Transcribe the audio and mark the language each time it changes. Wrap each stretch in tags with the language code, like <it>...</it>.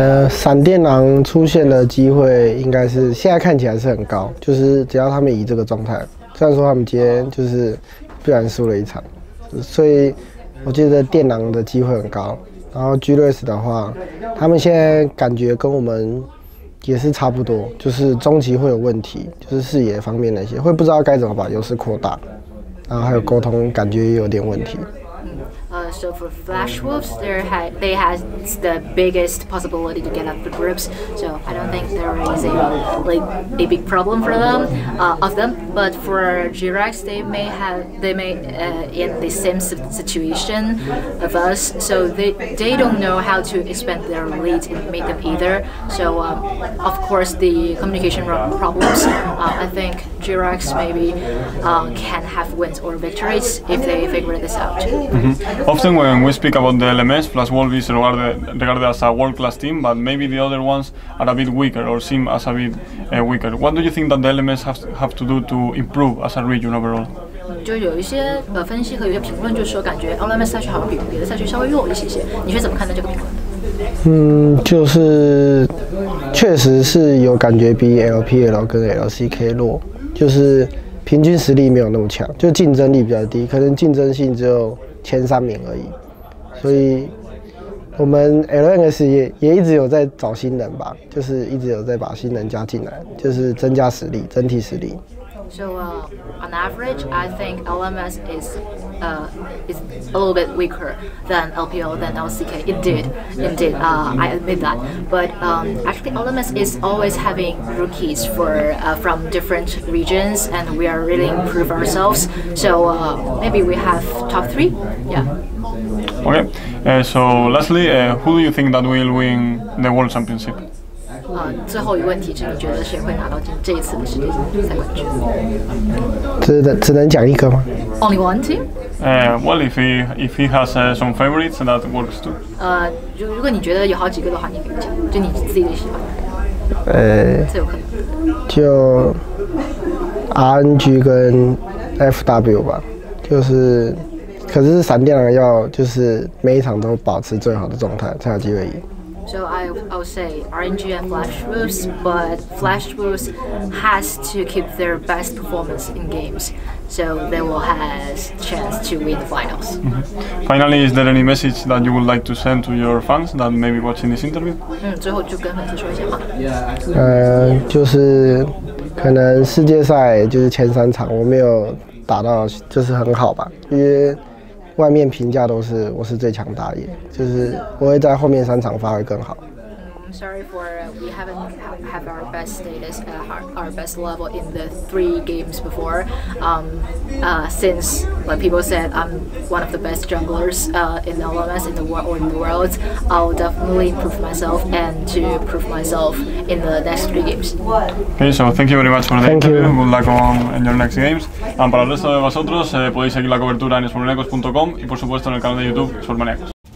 <zh>闪电狼出现的机会应该是现在看起来是很高，就是只要他们以这个状态，虽然说他们今天就是不然输了1场，所以我觉得电狼的机会很高。然后 G-Rex 的话，他们现在感觉跟我们也是差不多，就是中期会有问题，就是视野方面那些会不知道该怎么把优势扩大，然后还有沟通感觉也有点问题。</zh> <en>So for Flash Wolves, they has the biggest possibility to get up the groups. So I don't think there is a big problem for them of them. But for G-Rex, they may in the same situation of us. So they don't know how to expand their lead and make them either. So of course the communication problems. I think G-Rex maybe can have wins or victories if they figure this out. Often when we speak about the LMS, Flash Wolf is regarded as a world-class team, but maybe the other ones are a bit weaker or seem as a bit weaker. What do you think that the LMS have to do to improve as a region overall?</en> <zh>就有一些分析和有些评论，就是说感觉 LMS 赛区好像比别的赛区稍微弱一些。你是怎么看待这个评论？就是确实是有感觉比 LPL 跟 LCK 弱，就是平均实力没有那么强，就竞争力比较低，可能竞争性只有前3名而已。所以我们 LNS 也一直有在找新人吧，就是一直有在把新人加进来，就是增加实力，整体实力。</zh> <en>So on average, I think LMS is a little bit weaker than LPL than LCK. Indeed, I admit that. But actually, LMS is always having rookies from different regions, and we are really improve ourselves. So maybe we have top 3. Yeah. Okay. So lastly, who do you think that will win the World Championship?</en> <zh>最后一个问题是，你觉得谁会拿到这一次的世界赛冠军？只能讲一个吗</zh> <en>？Only one team? Well, if he has some favorites, that works too.</en> <zh>如果你觉得有好几个的话，你可以讲，就你自己的喜欢。最有可能。就 RNG 跟 FW 吧，就是，可是闪电狼要就是每一场都保持最好的状态，才有机会赢。</zh> <en>So I would say RNG and Flash Boost, but Flash Boost has to keep their best performance in games, so they will have chance to win the finals. Finally, is there any message that you would like to send to your fans that may be watching this interview?</en> <zh>最后就跟粉丝说一下嘛。就是可能世界赛就是前3场我没有打到，就是很好吧，因为外面评价都是我是最强打野，就是我会在后面3场发挥更好。</zh> <en>I'm sorry for we haven't have our best status, our best level in the 3 games before. Since like people said I'm one of the best junglers in the LMS in the world, I'll definitely improve myself and to prove myself in the next 3 games. Okay, so thank you very much for the interview. Good luck in your next games.</en> <es>Para el resto de vosotros podéis seguir la cobertura en Esportmaniacos.com y por supuesto en el canal de YouTube Esportmaniacos.</es>